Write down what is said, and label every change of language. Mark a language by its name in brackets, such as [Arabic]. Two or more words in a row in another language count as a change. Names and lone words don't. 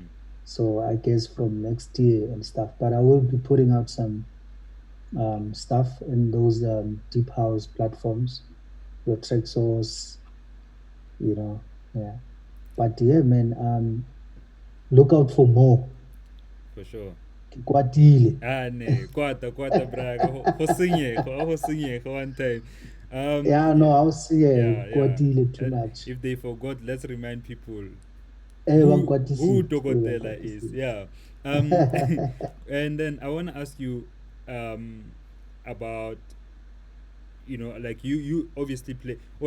[English] So I guess from next year and stuff. But I will be putting out some stuff in those deep house platforms, your track source, yeah. But yeah, man, look out for more. For sure. [Southern Sotho] Ke kwatile. Ne, kwata braga. Ho sinye, ho sinye, [English] one time. Yeah, no, I'll see. Yeah, Yeah, yeah. kwatile too much. If they forgot, let's remind people who [Southern Sotho] Bangkwatisile, [English] Dogotela is. [Southern Sotho] bangkwatisile. [English] Yeah. And then I want to ask you about like you obviously play well.